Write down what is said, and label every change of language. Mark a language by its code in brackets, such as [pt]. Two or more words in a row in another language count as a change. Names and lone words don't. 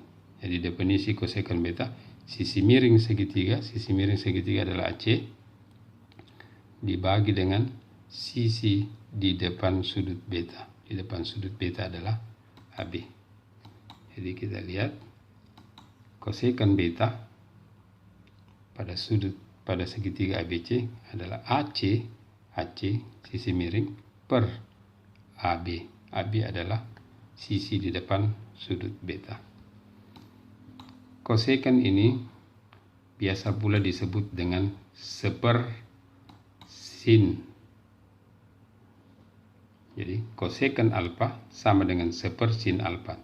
[id] Jadi definisi cosecant beta, sisi miring segitiga adalah AC dibagi dengan sisi di depan sudut beta. Di depan sudut beta adalah AB. Jadi kita lihat cosecant beta pada segitiga ABC adalah AC sisi miring per AB. AB adalah sisi di depan sudut beta. Cosecant ini biasa pula disebut dengan sepersin. Jadi cosecant alfa sama dengan sepersin alfa.